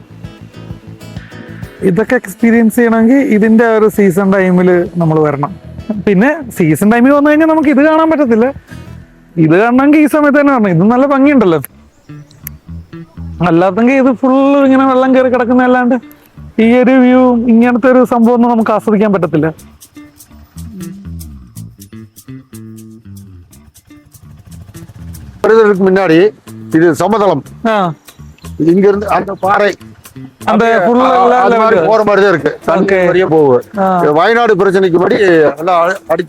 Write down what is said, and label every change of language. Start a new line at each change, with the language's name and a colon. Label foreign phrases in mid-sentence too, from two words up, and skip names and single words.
Malayalam: ഇതൊക്കെ എക്സ്പീരിയൻസ് ചെയ്യണമെങ്കിൽ ഇതിൻ്റെ ഒരു
English: season time
Malayalam: നമ്മൾ വരണം. പിന്നെ
English: season time
Malayalam: വന്നു കഴിഞ്ഞാൽ നമുക്ക് ഇത് കാണാൻ പറ്റത്തില്ല. ഇത് കാണണമെങ്കിൽ ഈ സമയത്ത് തന്നെ വരണം. ഇത് നല്ല ഭംഗിയുണ്ടല്ലോ. അല്ലാത്തെങ്കിൽ ഇത് ഫുള്ള് ഇങ്ങനെ വെള്ളം കയറി കിടക്കുന്നതല്ലാണ്ട് ഈ ഒരു വ്യൂ, ഇങ്ങനത്തെ ഒരു സംഭവം ഒന്നും നമുക്ക് ആസ്വദിക്കാൻ പറ്റത്തില്ല.
Tamil: முன்னாடி இது சமதளம். இங்க இருந்து அந்த பாறை அந்த போற மாதிரிதான் இருக்கு. தண்ணி வழியே போகுது. வயநாடு பிரச்சனைக்கு படி எல்லாம் அடிச்சு,